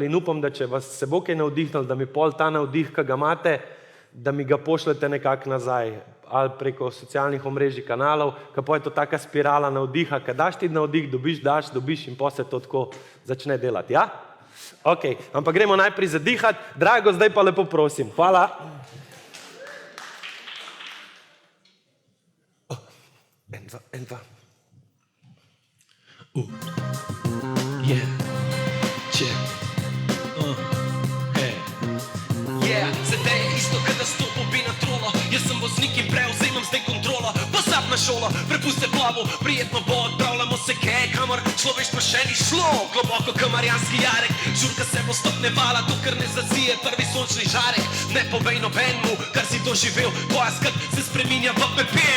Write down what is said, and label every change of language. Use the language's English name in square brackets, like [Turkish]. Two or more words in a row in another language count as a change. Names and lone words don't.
[Slovenian] In upam, da če vas se bo kaj navdihnili, da mi pol ta navdih, ki ga imate, da mi ga pošljete nekako nazaj, ali preko socialnih omrežij, kanalov, kako je to taka spirala navdiha, kad daš ti navdih, dobiš in potem se to tako začne delati, ja? Ok, ampak gremo najprej zadihati. Drago, zdaj pa lepo prosim. Hvala. En, dva. [English] Yeah, check. Hey. Yeah, [Slovenian] zdaj je isto, kada stopil bi na trolo. Jaz sem voznik in prevzemam zdaj kontrolo. Pozab na šolo, prepuste plavu, prijetno bo, odpravljamo se kaj, kamor človeštvo še ni šlo. Globoko kot Marijanski jarek, žurka se bo stopnevala, dokler ne zazije prvi sončni žarek. Ne povej nobenmu, kar si doživel, tvoja skrb se spreminja v pepel.